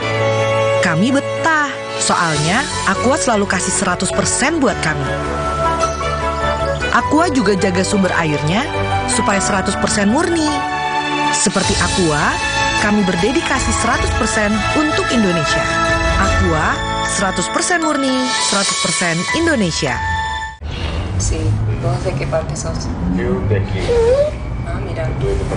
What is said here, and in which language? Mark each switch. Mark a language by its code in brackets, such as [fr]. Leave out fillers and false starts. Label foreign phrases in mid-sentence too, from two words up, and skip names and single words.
[id] Kami betah, soalnya Aqua selalu kasih 100% buat kami. Aqua juga jaga sumber airnya supaya 100% murni. Seperti Aqua, kami berdedikasi 100% untuk Indonesia. Aqua, 100% murni, 100% Indonesia. [es] Sí, ¿vos de qué parte sos? Yo de aquí. Ah, mira. Yo de parte